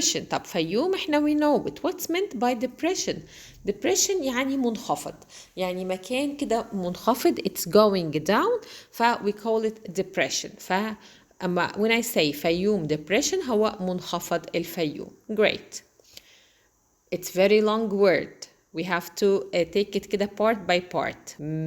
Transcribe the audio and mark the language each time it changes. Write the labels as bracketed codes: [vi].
[ar] طب فيوم احنا [en] we know it. What's meant by depression? [ar] Depression يعني منخفض، يعني مكان كده منخفض. [en] It's going down. we call it depression. [ar] أما [en] when I say [ar] فيوم depression هو منخفض الفيوم. [en] Great. It's very long word. We have to take it [ar] كده [en] part by part.